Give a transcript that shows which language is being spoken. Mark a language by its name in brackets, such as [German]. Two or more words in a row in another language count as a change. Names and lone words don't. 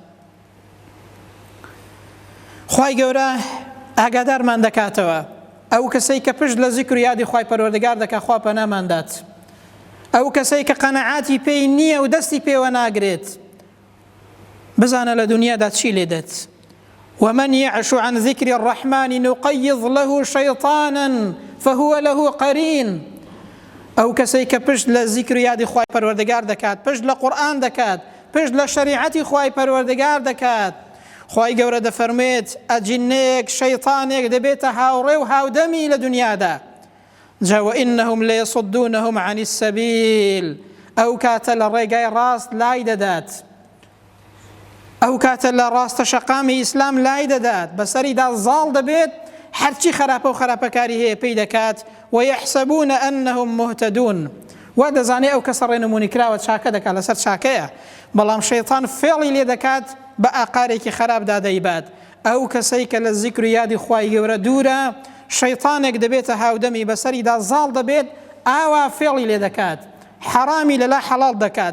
[Central Kurdish] خوای گەورە ئاگادارمان دەکاتەوە ئەو کەسەی کە پشت لە زیکر و یادی خوای پەروەردگار دەکات خوا پەناماندات ئەو کەسەی کە قەنەعاتی پێی نییە و دەستی پێوە ناگرێت بزانە لە دنیادا چی لێ دێت [Arabic] ومن يعش عن ذكر الرحمن نقيض له شيطانا فهو له قرين [Central Kurdish] ئەو کەسەی کە پشت لە زیکر و یادی خوای پەروەردگار دەکات پشت لە قورئان دەکات پشت لە شەریعەتی خوای پەروەردگار دەکات خوای گەورە دەفەرمێت ئەجینێک شەیطانێک دەبێتە هاوڕێ و هاودەمی لە دنیادا جا [Arabic] وإنهم ليصدونهم عن السبيل [Central Kurdish] ئەو کاتە لە ڕێگای ڕاست لای دەدات ئەو کاتە لە ڕاستە شەقامی ئیسلام لای دەدات بەسەریدا زاڵ دەبێت هەرچی خراپە و خراپەکاری هەیە پێی دەکات [Arabic] ويحسبون أنهم مهتدون [Central Kurdish] وا دەزانێ ئەو کەسە ڕێنمونی کراوە چاکە دەکات لەسەر چاکەیە بەڵام شەیطان فێڵی لێ دەکات بە ئاقارێکی خراپدا دەیبات ئەو کەسەی کە لە زیکر و یادی خوای گەورە دوورە شەیطانێک دەبێتە هاودەمی بەسەریدا زاڵ دەبێت ئاوا فێڵی لێ دەکات حرامی لەلا حەڵاڵ دەکات